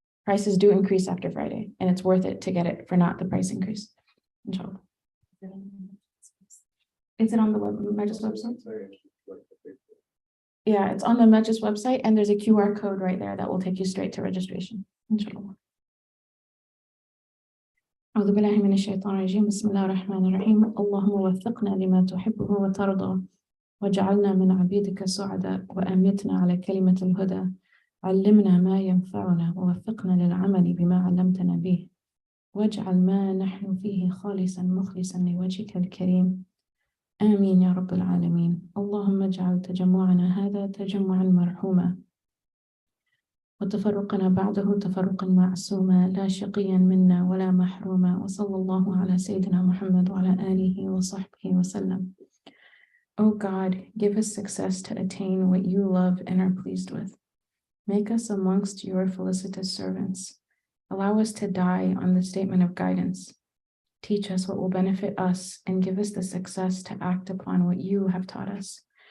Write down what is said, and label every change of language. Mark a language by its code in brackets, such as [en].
[en] Prices do increase after Friday, and it's worth it to get it for not the price increase. Inshallah. Is it on the Majlis website? Yeah, it's on the Majlis website, and there's a QR code right there that will take you straight to registration. Inshallah. [ar] أعوذ بالله من الشيطان الرجيم بسم الله الرحمن الرحيم اللهم وفقنا لما تحبه وترضى وجعلنا من عبيدك سعداء وأمتنا على كلمة الهدى علمنا ما ينفعنا ووفقنا للعمل بما علمتنا به واجعل ما نحن فيه خالصا مخلصا لوجهك الكريم آمين يا رب العالمين اللهم اجعل تجمعنا هذا تجمعا مرحوما وتفرقنا بعده تفرقا معصوما لا شقيا منا ولا محروما وصلى الله على سيدنا محمد وعلى آله وصحبه وسلم. [en] O God, give us success to attain what you love and are pleased with. Make us amongst your felicitous servants. Allow us to die on the statement of guidance. Teach us what will benefit us and give us the success to act upon what you have taught us.